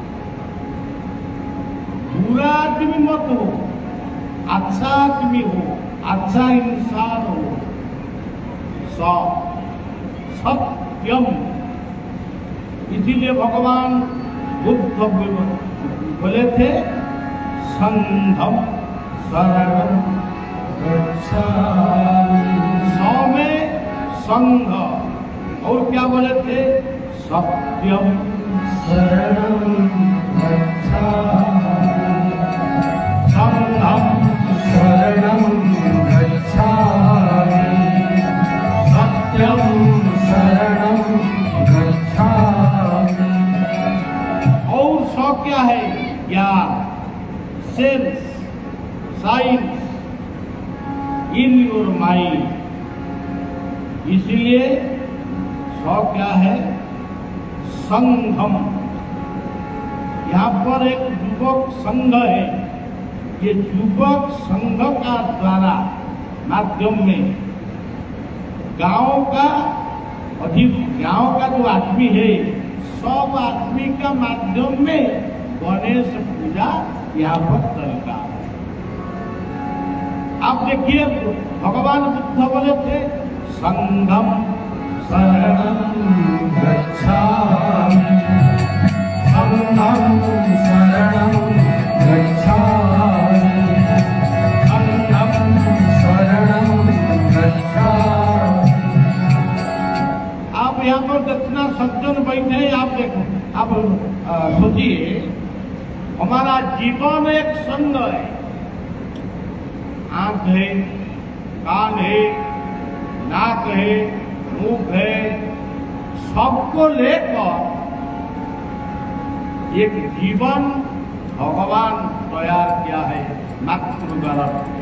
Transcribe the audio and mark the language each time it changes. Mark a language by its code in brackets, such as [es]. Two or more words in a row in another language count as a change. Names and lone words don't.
[hi] बुरा आदमी मत हो, अच्छा आदमी हो, अच्छा इंसान हो। सत्यम। इसीलिए भगवान बुद्ध बोले थे [sa] संघम शरणम गच्छामि। [hi] सौ में संघ, और क्या बोले थे? [sa] सत्यम शरणं गच्छामि। संघम शरणं गच्छामि। सत्यं शरणं गच्छामि। [hi] और सौ क्या है? [en] ज्ञान, sense, science in your mind. [hi] इसलिए सौ क्या है? संघम। यहाँ पर एक युवक संघ है। ये युवक संघ का द्वारा माध्यम में गांव का जो आदमी है, सब आदमी का माध्यम में गणेश पूजा यहाँ पर चलता है। आप देखिए भगवान बुद्ध बोले थे संघम [sa] शरणं गच्छामि। संघं शरणं गच्छामि। संघं शरणं गच्छामि। [hi] आप यहाँ पर जितना सज्जन बैठे हैं, आप देखो, आप सोचिए, हमारा जीवन एक संघ है। आंख है, कान है, नाक है, मुख है, सबको लेकर एक जीवन भगवान तैयार किया है मातृ गर्भ में।